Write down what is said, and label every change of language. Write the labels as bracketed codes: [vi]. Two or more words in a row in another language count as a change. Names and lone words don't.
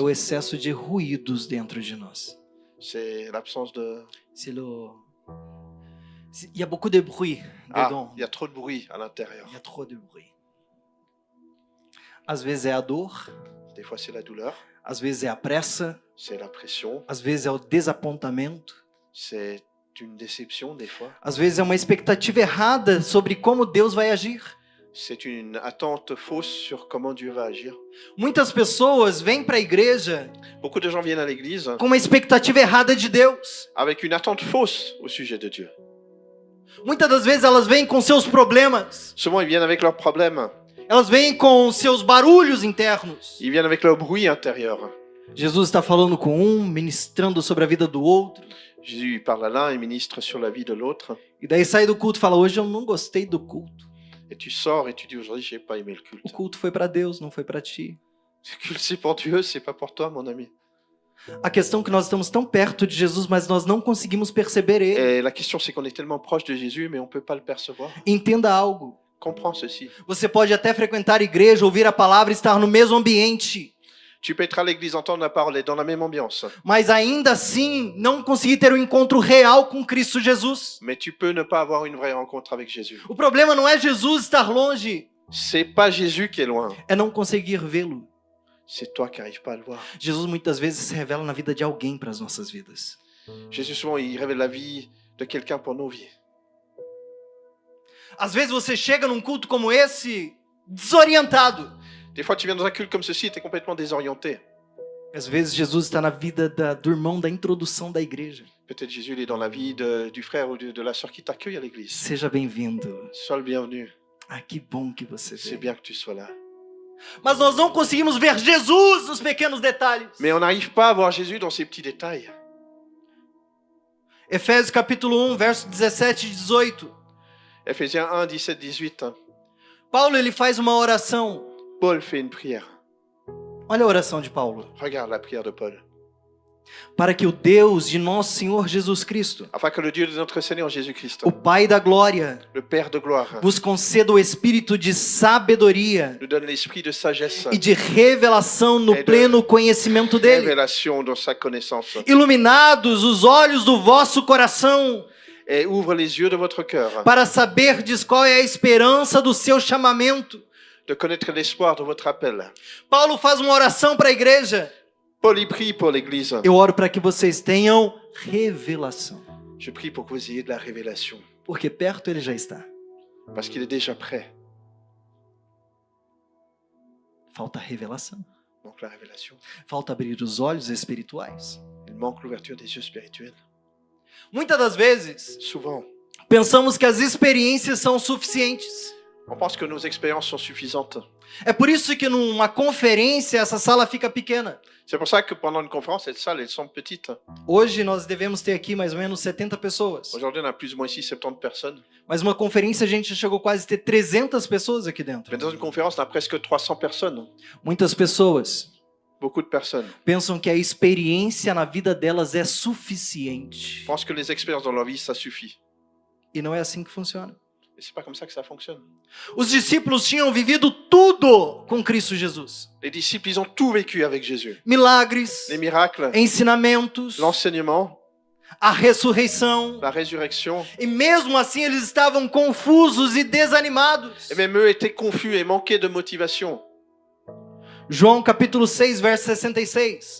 [pt] É o excesso de ruídos dentro de nós. [fr] C'est l'absence de. C'est le... Il y a beaucoup de bruit dedans. Il y a trop de bruit à l'intérieur. Il y a trop de bruit. [pt] Às vezes é a dor, [fr] Des fois, c'est la douleur, [pt] às vezes é a pressa, [fr] c'est la pression, [pt] às vezes é o desapontamento, [fr] c'est une déception des fois, [pt] às vezes é uma expectativa errada sobre como Deus vai agir. [fr] c'est une attente fausse sur comment Dieu va agir. [pt] Muitas pessoas vêm para a igreja [fr] Beaucoup de gens viennent à l'église [pt] com uma expectativa errada de Deus. [fr] avec une attente fausse au sujet de Dieu. [pt] Muitas das vezes elas vêm com seus problemas, [fr] Souvent, ils viennent avec leurs problèmes, [pt] elas vêm com seus barulhos internos. [fr] ils viennent avec leur bruit intérieur. [pt] Jesus está falando com um, ministrando sobre a vida do outro. [fr] Jésus il parle à l'un et ministre sur la vie de l'autre. [pt] E daí sai do culto e fala: hoje eu não gostei do culto. [fr] Et tu sors et tu dis aujourd'hui, j'ai pas aimé le [pt] O [fr] culte. [pt] culto foi para Deus, não foi para ti. [fr] Le culte, c'est pour Dieu, c'est pas pour toi, mon ami. [pt] A questão é que nós estamos tão perto de Jesus, mas nós não conseguimos perceber ele. [fr] Et la question, c'est qu'on est tellement proche de Jésus, mais on peut pas le percevoir. [pt] Entenda algo. [fr] Comprends ceci. [pt] Você pode até frequentar a igreja, ouvir a palavra e estar no mesmo ambiente, [fr] Tu peux être à l'église, entendre la parole, être dans la même ambiance. [pt] mas ainda assim não conseguir ter um encontro real com Cristo Jesus. [fr] Mais tu peux ne pas avoir une vraie rencontre avec Jésus. [pt] O problema não é Jesus estar longe, [fr] C'est pas Jésus qui est loin. [pt] é não conseguir vê-lo. [fr] C'est toi qui n'arrives pas à le voir. [pt] Jesus muitas vezes se revela na vida de alguém para as nossas vidas. [fr] Jésus, souvent, il révèle la vie de quelqu'un pour nos vies. [pt] Às vezes você chega num culto como esse desorientado. [fr] Des fois, tu viens dans un culte comme ceci, tu es complètement désorienté. [pt] Às vezes Jesus está na vida do irmão da introdução da igreja. [fr] Peut-être Jésus, il est dans la vie du frère ou de la sœur qui t'accueille à l'église. [pt] Seja bem-vindo. [fr] Sois le bienvenu. [pt] Ah, que bom que você [fr] C'est [pt] veio. [fr] bien que tu sois là. [pt] Mas nós não conseguimos ver Jesus nos pequenos detalhes. [fr] Mais on n'arrive pas à voir Jésus dans ces petits détails. [pt] Efésios capítulo 1, verso 17 e 18. [fr] Ephésiens 1, 17, 18. [pt] Paulo ele faz uma oração. [fr] Paul fait une prière. [pt] Olha a oração de Paulo. [fr] Regarde la prière de Paul. [pt] Para que o Deus de nosso Senhor Jesus Cristo, [fr] Afin que le Dieu de notre Seigneur Jésus-Christ, [pt] o Pai da glória, [fr] le Père de gloire, [pt] vos conceda o espírito de sabedoria [fr] nous donne l'esprit de sagesse, [pt] e de revelação no [fr] E de [pt] pleno conhecimento dele. [fr] révélation dans sa connaissance, [pt] Iluminados os olhos do vosso coração, [fr] et ouvre les yeux de votre cœur, [pt] para saberdes qual é a esperança do seu chamamento. [fr] de connaître l'espoir de votre appel. [pt] Paulo faz uma oração para a igreja. [fr] Paul y prie pour l'Église. [pt] Eu oro para que vocês tenham revelação, [fr] Je prie pour que vous ayez de la révélation, [pt] porque perto ele já está. [fr] parce qu'il est déjà prêt. [pt] Falta revelação. [fr] Donc la révélation. [pt] Falta abrir os olhos espirituais. [fr] Il manque l'ouverture des yeux spirituels. [pt] Muitas das vezes, [fr] Souvent, [pt] pensamos que as experiências são suficientes. [fr] on pense que nos expériences sont suffisantes. [pt] É por isso que numa conferência essa sala fica pequena. [fr] C'est pour ça que pendant une conférence, ces salles, elles sont petites. [pt] Hoje nós devemos ter aqui mais ou menos 70 pessoas. [fr] Aujourd'hui, on a plus ou moins ici 70 personnes. [pt] Mas uma conferência a gente já chegou quase a ter 300 pessoas aqui dentro. [fr] Mais dans une conférence, on a presque 300 personnes. [pt] Muitas pessoas [fr] Beaucoup de personnes. [pt] pensam que a experiência na vida delas é suficiente. [fr] Pensent que les expériences dans leur vie, ça suffit. [pt] E não é assim que funciona. [fr] Et c'est pas comme ça que ça fonctionne. [pt] Os discípulos tinham vivido tudo com Cristo Jesus. [fr] Les disciples, ils ont tout vécu avec Jésus. [pt] Milagres, [fr] Les miracles, [pt] ensinamentos, [fr] l'enseignement, [pt] a ressurreição. [fr] la résurrection. [pt] E mesmo assim eles estavam confusos e desanimados. [fr] Et même eux étaient confus et manquaient de motivation. [pt] João capítulo 6, verso 66.